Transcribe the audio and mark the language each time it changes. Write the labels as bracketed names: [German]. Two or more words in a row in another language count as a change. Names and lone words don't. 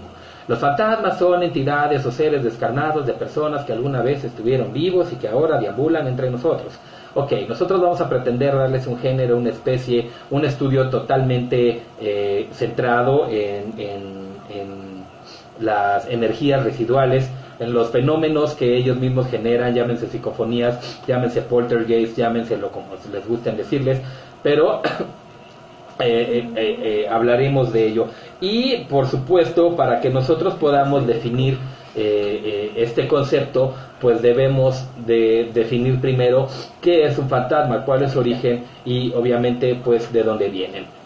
[Spanish] Los fantasmas son entidades o seres descarnados de personas que alguna vez estuvieron vivos y que ahora deambulan entre nosotros. Ok, nosotros vamos a pretender darles un género, una especie, un estudio totalmente centrado en las energías residuales, en los fenómenos que ellos mismos generan, llámense psicofonías, llámense poltergeist, llámenselo como les gusten decirles, pero hablaremos de ello. Y por supuesto, para que nosotros podamos definir este concepto, pues debemos de definir primero qué es un fantasma, cuál es su origen y obviamente pues de dónde vienen.